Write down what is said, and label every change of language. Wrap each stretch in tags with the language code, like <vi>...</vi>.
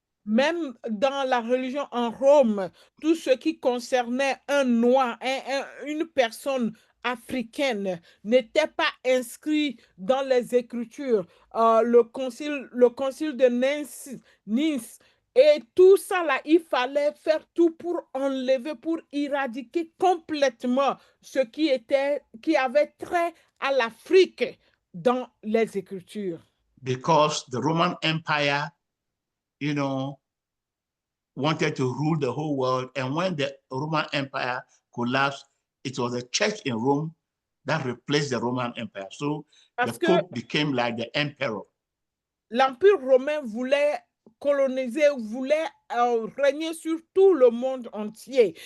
<fr>Même dans la religion en Rome, tout ce qui concernait un noir, une personne africaine n'était pas inscrit dans les Écritures. Le concile de Nice, et tout ça là, il fallait faire tout pour enlever, pour éradiquer complètement ce qui avait trait à l'Afrique dans les Écritures.</fr> <en>Because the Roman Empire, wanted to rule the whole world. And when the Roman Empire collapsed, it was the church in Rome that replaced the Roman Empire. So the Pope became like the emperor.</en> <fr>L'Empire romain voulait coloniser, voulait régner sur tout le monde entier.</fr>